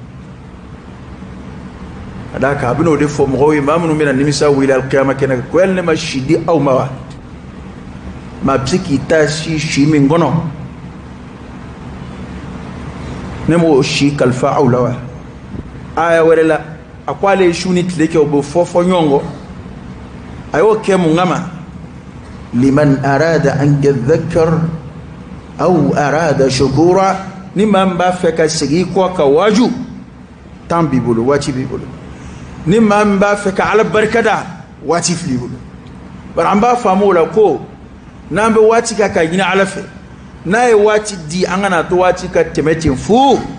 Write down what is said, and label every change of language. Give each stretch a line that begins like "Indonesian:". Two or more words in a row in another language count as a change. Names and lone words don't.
Bambara: ka d'a kan a bɛna o de fɔ mɔgɔw ye maa minnu bɛna nimisa wuli alikiyama kɛnɛ kan ko yali ne ma si di aw ma wa maa bɛ se k'i ta si min kɔnɔ ne m'o si kalifa aw la wa aya wɛrɛ la a ko ale ye su ni tile kɛ o bɛ fɔ ɲɔgɔn kɔ a y'o kɛ mun kama
Arabic: لمن أراد أن يذكر أو أراد شكورا
Bambara: ni maa min b'a fɛ ka segin i kɔ ka waaju temps b'i bolo waati b'i bolo ni maa min b'a fɛ ka ala barikada waati fil'i bolo bari an b'a faamu o la ko n'an bɛ waati kan ka ɲini ala fɛ n'a ye waati di an kana to waati ka tɛmɛ ten fu